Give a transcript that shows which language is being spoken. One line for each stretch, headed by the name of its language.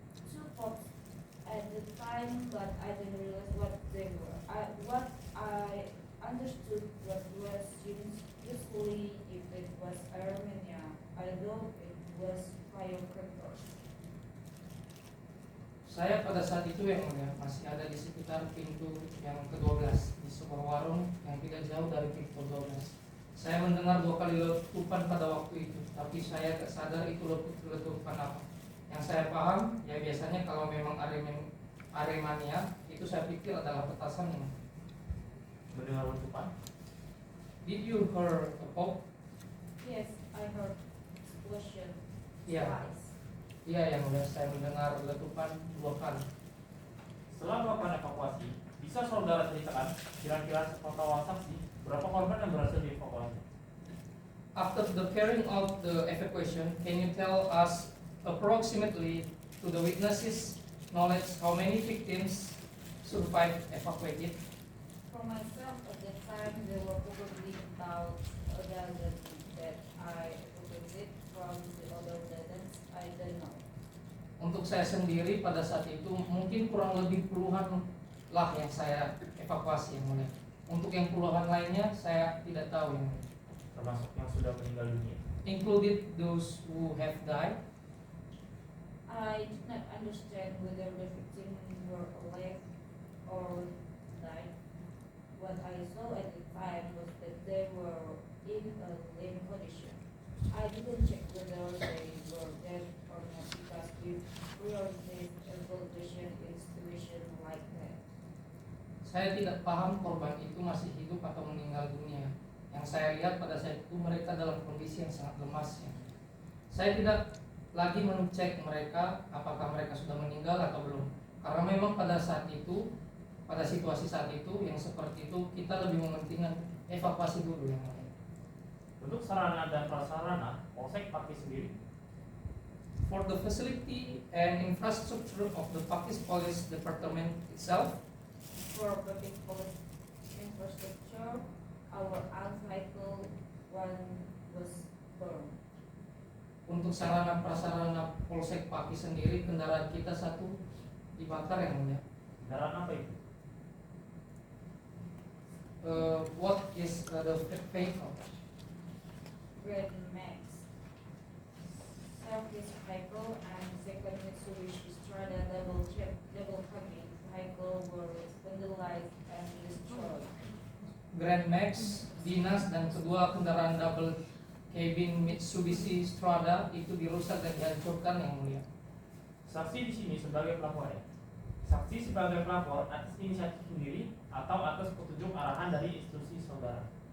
English: Two pops at the time, but I didn't realize what they were. What I understood what was usually if it was Armenia, I thought it was firecrackers.
Indonesian: Saya pada saat itu yang mulia masih ada di sekitar pintu yang ke-12 di sebuah warung yang tidak jauh dari pintu 12. Saya mendengar 2 kali letupan pada waktu itu, tapi saya tak sadar itu letupan apa. Yang saya paham, ya biasanya kalau memang Aremania, itu saya pikir adalah petasan yang. Mendengar letupan?
English: Did you hear a pop? Yes, I heard explosion
Indonesian: Iya.
English: twice.
Indonesian: Iya yang mulia, saya mendengar letupan 2 kali. Setelah melakukan evakuasi, bisa saudara ceritakan kira-kira sepengetahuan saksi berapa korban yang berhasil dievakuasi?
English: After the carrying out the evacuation, can you tell us approximately to the witnesses' knowledge how many victims survived evacuated? For myself, at the time, there were probably about a dozen that I evacuated from the other dozens. I don't know.
Indonesian: Untuk saya sendiri pada saat itu mungkin kurang lebih puluhan lah yang saya evakuasi yang mulia. Untuk yang puluhan lainnya saya tidak tahu yang mulia. Termasuk yang sudah meninggal dunia.
English: Included those who have died. I did not understand whether the victims were alive or died. What I saw at the time was that they were in a limp condition. I didn't check whether they were dead or not because we prioritize evaluation in situation like that.
Indonesian: Saya tidak paham korban itu masih hidup atau meninggal dunia. Yang saya lihat pada saat itu mereka dalam kondisi yang sangat lemas. Ya. Saya tidak lagi mengecek mereka apakah mereka sudah meninggal atau belum. Karena memang pada saat itu, pada situasi saat itu yang seperti itu kita lebih mementingkan evakuasi dulu yang lain. Untuk sarana dan prasarana, Polsek Pakis sendiri.
English: For the facility and infrastructure of the Pakis Police Department itself, For public police infrastructure, our own vehicle one was burned.
Indonesian: untuk sarana prasarana Polsek Pakis sendiri kendaraan kita satu dibakar yang mulia. Kendaraan apa itu?
English: What is the vehicle? Grand Max service vehicle and second Mitsubishi Strada double cabin vehicle were vandalized and destroyed.
Indonesian: Grand Max, dinas dan kedua kendaraan double cabin Mitsubishi Strada itu dirusak dan dihancurkan yang mulia. Saksi di sini sebagai pelapor ya. Saksi sebagai pelapor atas inisiatif sendiri atau atas petunjuk arahan dari institusi saudara.